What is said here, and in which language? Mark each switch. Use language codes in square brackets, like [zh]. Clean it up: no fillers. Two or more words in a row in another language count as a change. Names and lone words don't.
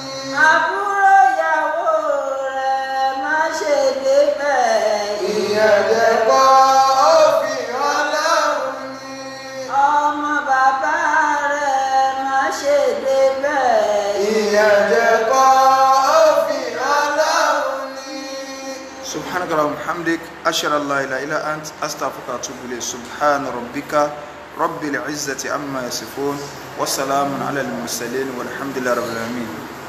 [yo] àbúrò ìyàwó rẹ̀ má ṣe débẹ̀. ìyẹn jẹ́ kọ́ òfin Ọlọ́run ní. ọmọ bàbá rẹ̀ má ṣe débẹ̀. ìyẹn jẹ́ kọ́ òfin Ọlọ́run ní. [ar] سبحانك اللهم وبحمدك أشهد أن لا إله إلا أنت أستغفرك وأتوب إليك سبحان ربك رب العزة عما يصفون وسلام على المرسلين والحمد لله رب العالمين.